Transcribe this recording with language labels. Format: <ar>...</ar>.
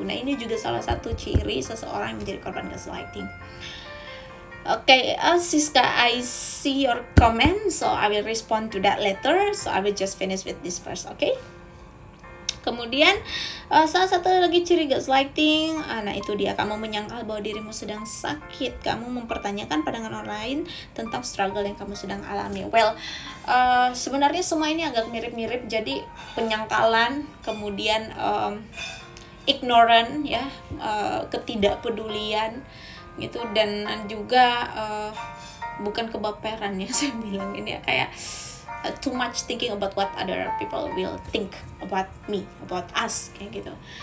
<id>Nah, ini juga salah satu ciri seseorang yang menjadi korban gaslighting.</id> <en>Siska, I see your comment, so I will respond to that later. So I will just finish with this first, okay?</en> <id>Kemudian salah satu lagi ciri gaslighting, nah itu dia, kamu menyangkal bahwa dirimu sedang sakit. Kamu mempertanyakan pandangan orang lain tentang struggle yang kamu sedang alami. Sebenarnya semua ini agak mirip-mirip. Jadi penyangkalan, kemudian ignorant ya, ketidakpedulian gitu, dan juga bukan kebaperan ya saya bilang ini ya, kayak</id> <en>too much thinking about what other people will think about me, about us</en> <id>kayak gitu.</id>